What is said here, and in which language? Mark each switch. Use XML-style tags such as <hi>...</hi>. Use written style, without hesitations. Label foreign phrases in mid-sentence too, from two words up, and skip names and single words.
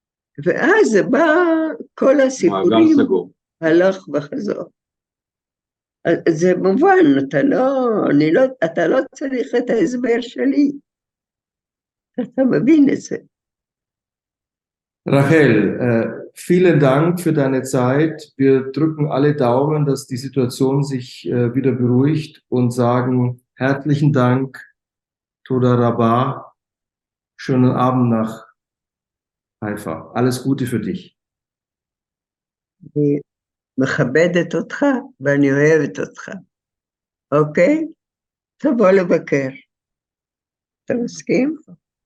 <he>ואז בא כל הסיפורים הלך וחזור. אז זה מובן, אתה לא צריך את ההסבר שלי. אתה מבין את זה.</he> <de>Rachel, vielen Dank für deine Zeit. Wir drücken alle Daumen, dass die Situation sich wieder beruhigt und sagen herzlichen Dank,</de> <he>תודה רבה.</he> <de>Schönen Abend nach Haifa. Alles Gute für dich.</de> <he>אני מכבדת אותך ואני אוהבת אותך. אוקיי? תבוא לבקר. אתה מסכים?</he>